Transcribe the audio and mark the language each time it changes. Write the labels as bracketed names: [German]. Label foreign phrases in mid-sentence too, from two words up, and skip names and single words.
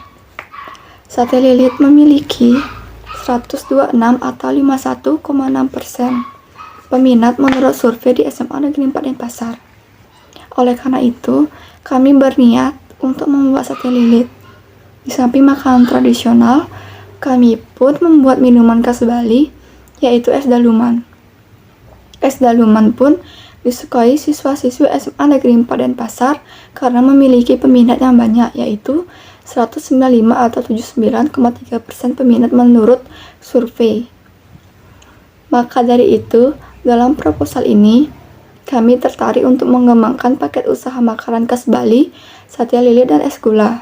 [Indonesian] Sate lilit memiliki 126 atau 51,6% peminat menurut survei di SMA Negeri 4 Denpasar. Oleh karena itu, kami berniat untuk membuat sate lilit. Di samping makanan tradisional, kami pun membuat minuman khas Bali, yaitu es daluman. Es daluman pun disukai siswa-siswi SMA Negeri 4 Denpasar karena memiliki peminat yang banyak, yaitu 195 atau 79,3% peminat menurut survei. Maka dari itu, dalam proposal ini, kami tertarik untuk mengembangkan paket usaha makanan khas Bali, sate lilit dan es gula.